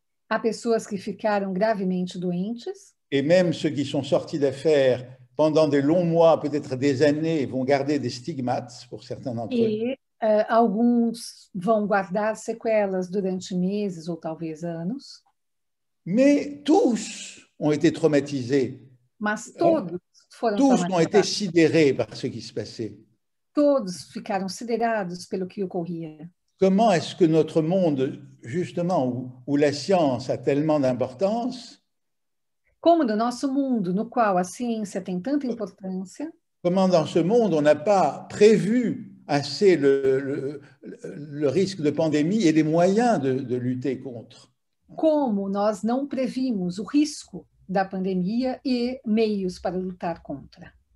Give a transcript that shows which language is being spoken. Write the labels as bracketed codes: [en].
[pt] Há pessoas que ficaram gravemente doentes. [fr] Et même ceux qui sont sortis d'affaires pendant des longs mois, peut-être des années, vont garder des stigmates pour certains d'entre eux. [pt] Alguns vão guardar sequelas durante meses ou talvez anos. [fr] Mais tous ont été traumatisés. [pt] Mas todos foram [fr] Tous ont été sidérés par ce qui se passait. [pt] Todos ficaram siderados pelo que ocorria. [fr] Comment est-ce que notre monde, justement, où la science a tellement d'importance, [pt] como no nosso mundo, no qual a ciência tem tanta importância, [fr] comment dans ce monde on n'a pas prévu assez le risque de pandémie et les moyens de lutter contre? [pt] Como nós não previmos o risco da pandemia e meios para lutar contra.